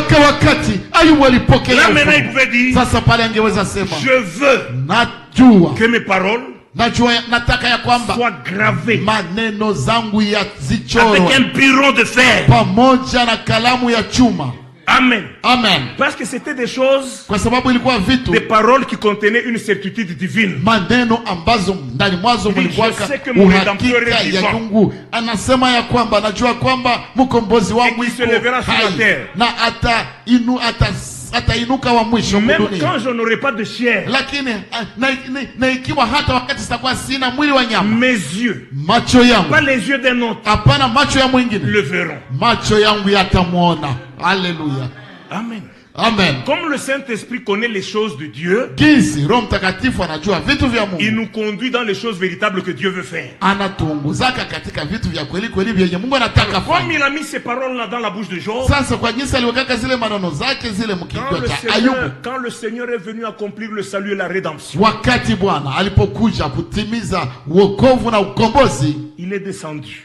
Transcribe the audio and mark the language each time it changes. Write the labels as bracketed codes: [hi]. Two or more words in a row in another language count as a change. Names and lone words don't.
[fr] Là maintenant il pouvait dire, je veux que mes paroles soient gravées avec un bureau de fer Amen. Amen. Parce que c'était des choses, [sw] kwa sababu ilikuwa vitu, [fr] des paroles qui contenaient une certitude divine. [sw] Maneno ambazo ndani mwazo mlikuwa uhakika ya Mungu. Anasema ya kwamba najua kwamba mkombozi wangu iko hai na atainuka wa mwisho dunia. [fr] Même quand je n'aurai pas de chair. [sw] Lakini na ikiwa hata wakati sitakuwa sina mwili wa nyama. [fr] Mes yeux. [sw] Macho yangu. [fr] Pas les yeux d'un autre. [sw] Hapana macho ya mwingine. [fr] Le verront. [sw] Macho yangu yatamuona. [fr] Alléluia. Amen. Amen. Comme le Saint-Esprit connaît les choses de Dieu, il nous conduit dans les choses véritables que Dieu veut faire. Comme il a mis ces paroles-là dans la bouche de Job, quand le Seigneur est venu accomplir le salut et la rédemption, il est descendu.